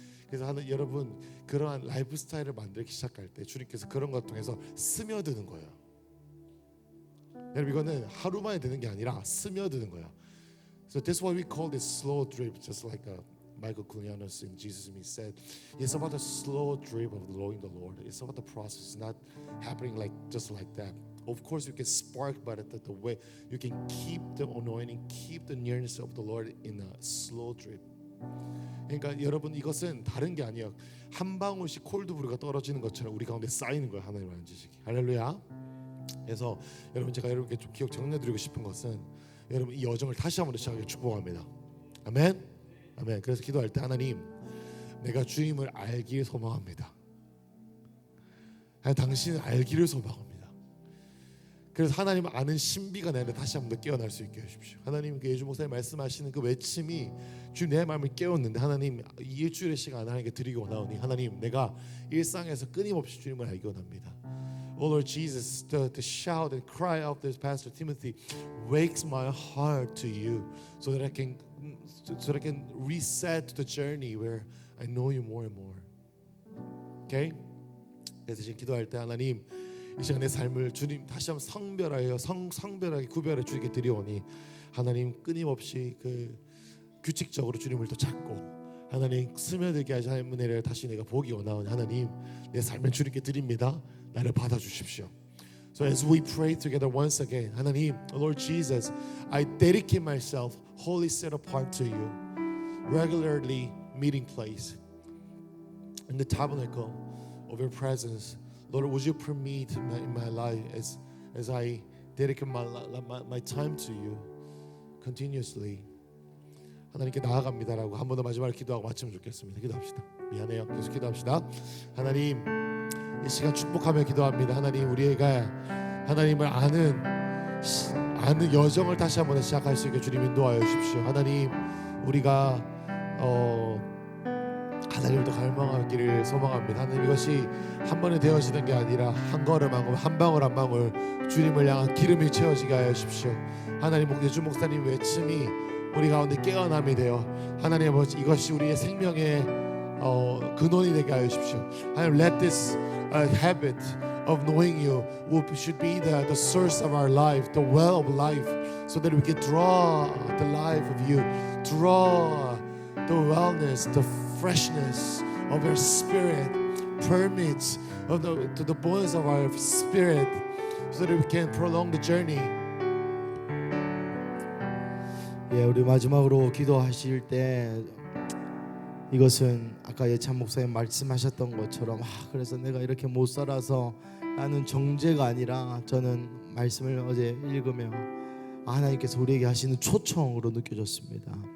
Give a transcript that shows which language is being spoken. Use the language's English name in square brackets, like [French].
[Korean] 그래서 여러분 그러한 라이프 스타일을 만들기 시작할 때 주님께서 그런 것 통해서 스며드는 거예요. 여러분 이거는 하루 만에 되는 게 아니라 스며드는 거야. [English] So that's why we call this slow drip, just like Michael Koulianos in Jesus Me said. It's about the slow drip of knowing the Lord. It's about the process, not happening just like that. Of course, you can spark, but the way you can keep the anointing, keep the nearness of the Lord in a slow drip. [Korean] 그러니까 여러분 이것은 다른 게 아니에요. 한 방울씩 콜드브루가 떨어지는 것처럼 우리 가운데 쌓이는 거예요. 하나님의 지식이. 할렐루야. 그래서 여러분 제가 여러분께 좀 기억 정리드리고 싶은 것은 여러분 이 여정을 다시 한번 시작하길 축복합니다. 아멘. 아멘. 그래서 기도할 때 하나님, 내가 주님을 알기를 소망합니다. 당신을 알기를 소망합니다. 그래서 하나님 아는 신비가 내 안에 다시 한번 더 깨어날 수 있게 해주십시오. 하나님 그 예주 목사님 말씀하시는 그 외침이 주님 내 마음을 깨웠는데 하나님 이 일주일의 시간 하나님께 드리기 원하오니 하나님 내가 일상에서 끊임없이 주님을 알기 원합니다. [English] Oh Lord Jesus, to shout and cry out this Pastor Timothy wakes my heart to you so that I can reset the journey where I know you more and more. Okay? [Korean] 그래서 지금 기도할 때 하나님 이 시간 내 삶을 주님 다시 한번 성별하게 구별해 주게 드리오니 하나님 끊임없이 그 규칙적으로 주님을 더 찾고 하나님 스며들게 하시 하나님 은혜를 다시 내가 보기 원하오니 하나님 내 삶을 주님께 드립니다. 나를 받아주십시오. [English] So as we pray together once again, [Korean] 하나님, [English] Lord Jesus, I dedicate myself, wholly set apart to you, regularly meeting place in the tabernacle of your presence. Lord, would you permit in my life as I dedicate my time to you continuously. [Korean] 하나님께 나아갑니다라고 한 번 더 마지막으로 기도하고 마치면 좋겠습니다. 기도합시다. 미안해요. 계속 기도합시다. 하나님, 이 시간 축복하며 기도합니다. 하나님, 우리가 하나님을 아는 여정을 다시 한번 시작할 수 있게 주님 인도하여 주십시오. 하나님, 우리가 하나님을 더 갈망하기를 소망합니다. 하나님, 이것이 한 번에 되어지는 게 아니라 한 걸음 한 걸음 한 방울 한 방울 주님을 향한 기름이 채워지게 하여 주십시오. 하나님, 예주 목사님 외침이 우리 가운데 깨어남이 되어 하나님 아버지 이것이 우리의 생명의 근원이 되게 하여 주십시오. 하나님, [English] let this habit of knowing you should be the source of our life, the well of life, so that we can draw the life of you, draw the wellness, the freshness of your spirit, permits to the bones of our spirit, so that we can prolong the journey. [Korean] 예, 우리 마지막으로 기도하실 때 이것은 아까 예찬 목사님 말씀하셨던 것처럼 그래서 내가 이렇게 못 살아서 나는 정죄가 아니라 저는 말씀을 어제 읽으며 하나님께서 우리에게 하시는 초청으로 느껴졌습니다.